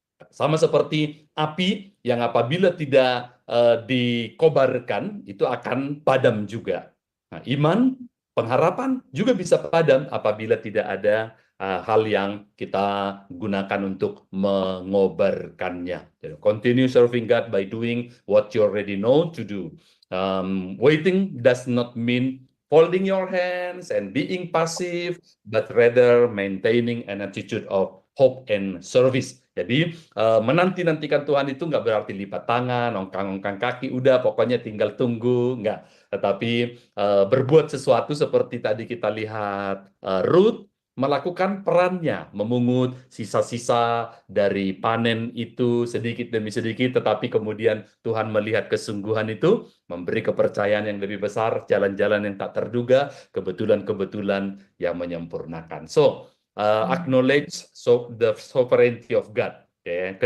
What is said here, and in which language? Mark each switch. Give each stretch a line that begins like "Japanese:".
Indonesian: Sama seperti api yang apabila tidak dikobarkan, itu akan padam juga. Nah, iman, pengharapan juga bisa padam apabila tidak ada hal yang kita gunakan untuk mengobarkannya.
English: Jadi, continue serving God by doing what you already know to do. Waiting does not mean folding your hands and being passive, but rather maintaining an attitude of hope and service.
Indonesian: Jadi menanti-nantikan Tuhan itu nggak berarti lipat tangan, ongkang-ongkang kaki, udah pokoknya tinggal tunggu, nggak. Tetapi berbuat sesuatu seperti tadi kita lihat Ruth, melakukan perannya, memungut sisa-sisa dari panen itu sedikit demi sedikit, tetapi kemudian Tuhan melihat kesungguhan itu, memberi kepercayaan yang lebih besar, jalan-jalan yang tak terduga, kebetulan-kebetulan yang menyempurnakan.
English: So, acknowledge the sovereignty of God, okay?